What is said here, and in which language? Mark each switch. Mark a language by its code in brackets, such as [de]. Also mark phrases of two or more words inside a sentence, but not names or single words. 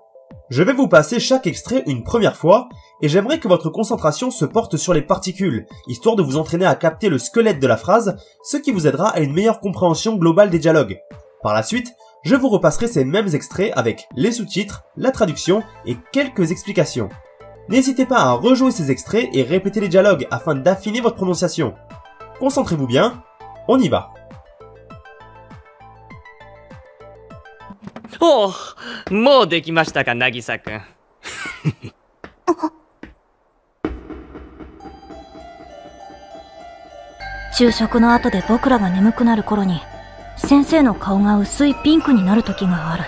[fr] Je vais vous passer chaque extrait une première fois, et j'aimerais que votre concentration se porte sur les particules, histoire de vous entraîner à capter le squelette de la phrase, ce qui vous aidera à une meilleure compréhension globale des dialogues. Par la suite, je vous repasserai ces mêmes extraits avec les sous-titres, la traduction et quelques explications. N'hésitez pas à rejouer ces extraits et répéter les dialogues afin d'affiner votre prononciation. Concentrez-vous bien, on y va. [ja] Oh, もうできましたか、渚くん。昼食の後で僕らが眠くなる頃に、先生の顔が薄いピンクになる時がある。